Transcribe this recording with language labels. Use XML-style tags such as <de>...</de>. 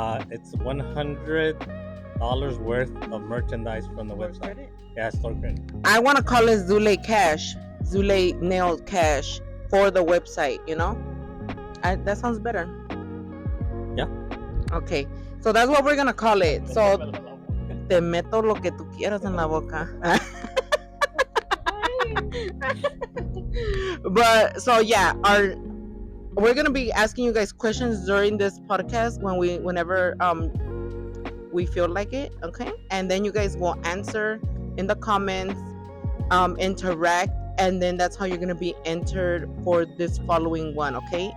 <en>It's $100 worth of merchandise from the website. Credit? Yeah, store credit. I want to call it Zulay cash, Zulay nail cash for the website. You know, that sounds better. Yeah. Okay, so that's what we're gonna call it.</en> <es>So te meto lo que tú quieras en la boca.</es> <en>But so yeah, we're gonna be asking you guys questions during this podcast whenever we feel like it, okay? And then you guys will answer in the comments, interact, and then that's how you're gonna be entered for this following one, okay?</en>